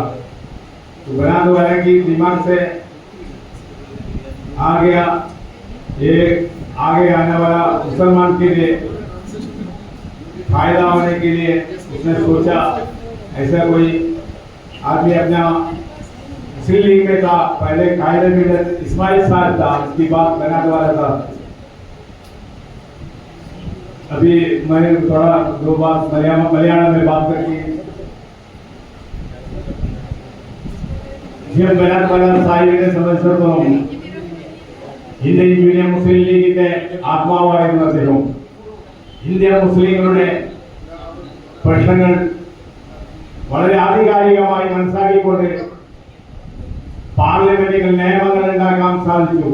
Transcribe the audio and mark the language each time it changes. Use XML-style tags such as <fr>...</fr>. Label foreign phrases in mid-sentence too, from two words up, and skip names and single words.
<hi>तो बनाने वाले की दिमाग से आ गया, एक आगे आने वाला मुसलमान के लिए फायदा होने के लिए उसने सोचा ऐसा कोई आदमी अपना मुस्लिम लीग में था, पहले कायदे में इस्माइल साहब था, उसकी बात बनाने वाला था। अभी मैं थोड़ा दो बात मलयालम में बात करके</hi> <ml>ഞാൻ വരാൻ പല സാഹിബിനെ സംബന്ധിച്ചിടത്തോളം ഇന്ത്യൻ യൂണിയൻ മുസ്ലിം ലീഗിന്റെ ആത്മാവായിരുന്നു അദ്ദേഹം. ഇന്ത്യൻ മുസ്ലിങ്ങളുടെ പ്രശ്നങ്ങൾ വളരെ ആധികാരികമായി മനസ്സിലാക്കിക്കൊണ്ട് പാർലമെന്റിൽ നിയമങ്ങൾ ഉണ്ടാക്കാൻ സാധിച്ചു.</ml>